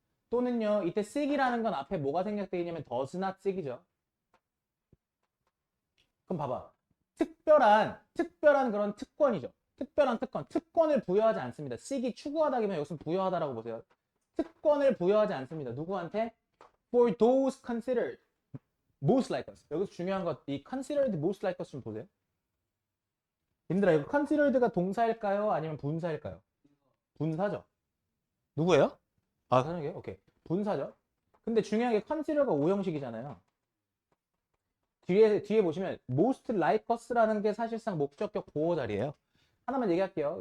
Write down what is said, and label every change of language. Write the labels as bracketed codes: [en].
[ko] 또는요, 이때 sig이라는 건 앞에 뭐가 생략되어 있냐면 does not sig이죠. 그럼 봐봐. 특별한 그런 특권이죠. 특별한 특권을 부여하지 않습니다. sig이 추구하다기면 여기서 부여하다라고 보세요. 특권을 부여하지 않습니다. 누구한테? [en] For those considered most like us. [ko] 여기서 중요한 것, 이 considered most like us 좀 보세요. 님들아, 이거 considered가 동사일까요? 아니면 분사일까요? 분사죠. 누구예요? 아, 선생님, 오케이. 분사죠. 근데 중요한 게 consider가 오형식이잖아요. 뒤에 보시면 most like us 라는 게 사실상 목적격 보호 자리예요. 하나만 얘기할게요.